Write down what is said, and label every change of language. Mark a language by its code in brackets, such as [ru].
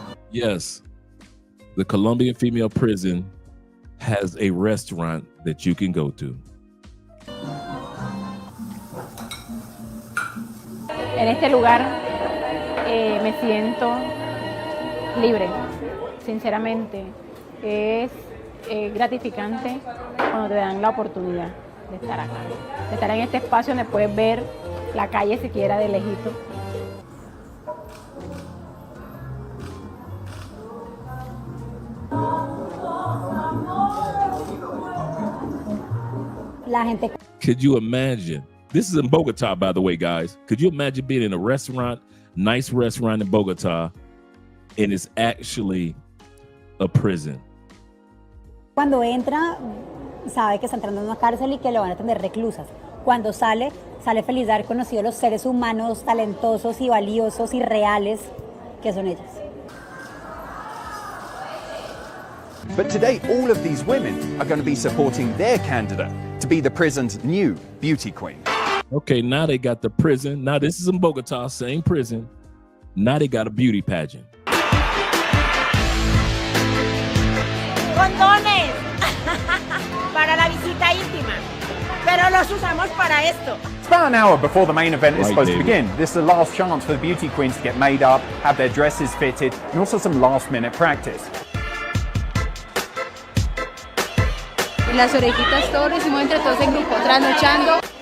[en] Yes, the Colombian female prison has a restaurant that you can go to. [es] En este lugar me siento libre, sinceramente. Es gratificante cuando te dan la oportunidad de estar acá, de estar en este espacio donde puedes ver la calle siquiera de lejito. La gente. [en] Could you imagine? This is in Bogota, by the way, guys. Could you imagine being in a restaurant, nice restaurant in Bogota, and it's actually a prison? [es] Cuando entra, sabe que está entrando en una cárcel y que lo van a tener reclusas. Cuando sale, sale feliz de haber conocido los seres humanos talentosos y valiosos y reales que son ellas. [en] But today, all of these women are going to be supporting their candidate to be the prison's new beauty queen. Okay, now they got the prison. Now this is in Bogota, same prison. Now they got a beauty pageant. [es] Condones para la visita íntima, pero los usamos para esto. [en] It's about an hour before the main event is Right, supposed David. to begin. This is the last chance for the beauty queens to get made up, have their dresses fitted, and also some last-minute practice. [es] Las orejitas todo lo hicimos entre todos en grupo, trasnochando.